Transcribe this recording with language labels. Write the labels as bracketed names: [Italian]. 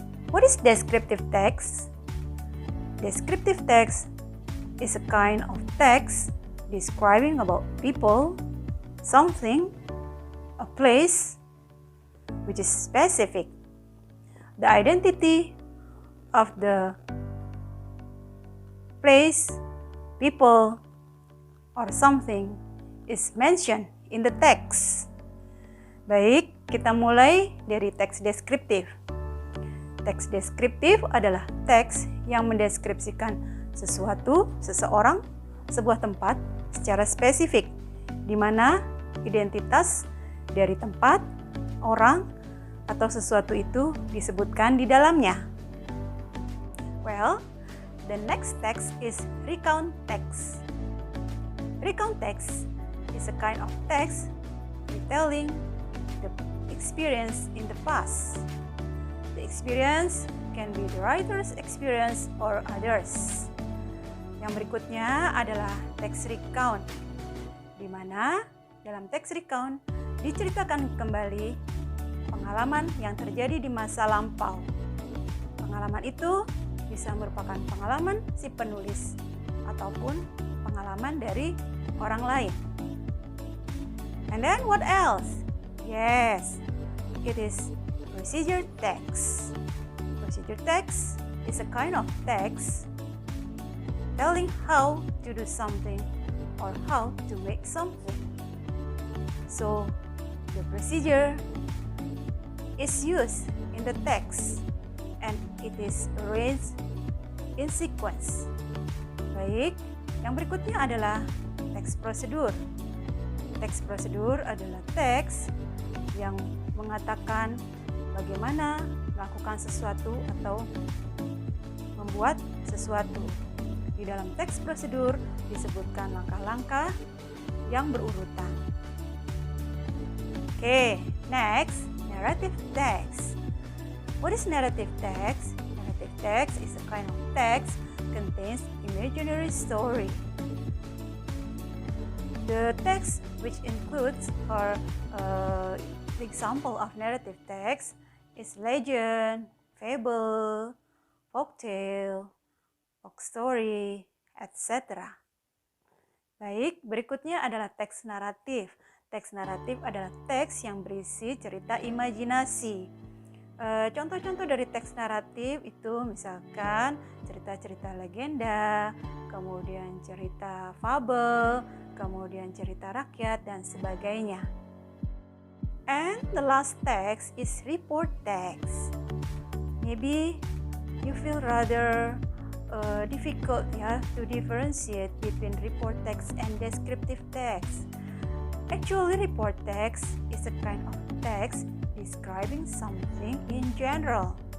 [English] What is descriptive text? Descriptive text is a kind of text describing about people, something, a place which is specific. The identity of the place, people, or something is mentioned in the text. [Indonesian] Baik, kita mulai dari teks deskriptif. Teks deskriptif adalah teks yang mendeskripsikan sesuatu, seseorang, sebuah tempat secara spesifik, di mana identitas dari tempat, orang, atau sesuatu itu disebutkan di dalamnya. [English] Well, the next text is recount text. Recount text is a kind of text retelling the experience in the past. The experience can be the writer's experience or others. [Indonesian] Yang berikutnya adalah teks recount, di mana dalam teks recount diceritakan kembali pengalaman yang terjadi di masa lampau. Pengalaman itu bisa merupakan pengalaman si penulis ataupun pengalaman dari orang lain. [English] And then what else? Yes, it is procedure text. Procedure text is a kind of text telling how to do something or how to make something. So, the procedure is used in the text and it is arranged in sequence. [Indonesian] Baik, yang berikutnya adalah teks prosedur. Teks prosedur adalah teks yang mengatakan bagaimana melakukan sesuatu atau membuat sesuatu. Di dalam teks prosedur disebutkan langkah-langkah yang berurutan. [English] Okay, next, narrative text. What is narrative text? Narrative text is a kind of text contains imaginary story. The text which includes or example of narrative text is legend, fable, folktale, folk story, etc. [Indonesian] Baik, berikutnya adalah teks naratif. Teks naratif adalah teks yang berisi cerita imajinasi. Contoh-contoh dari teks naratif itu misalkan cerita-cerita legenda, kemudian cerita fabel, kemudian cerita rakyat, dan sebagainya. [English] And the last text is report text. Maybe you feel rather difficult to differentiate between report text and descriptive text. Actually, report text is a kind of text describing something in general.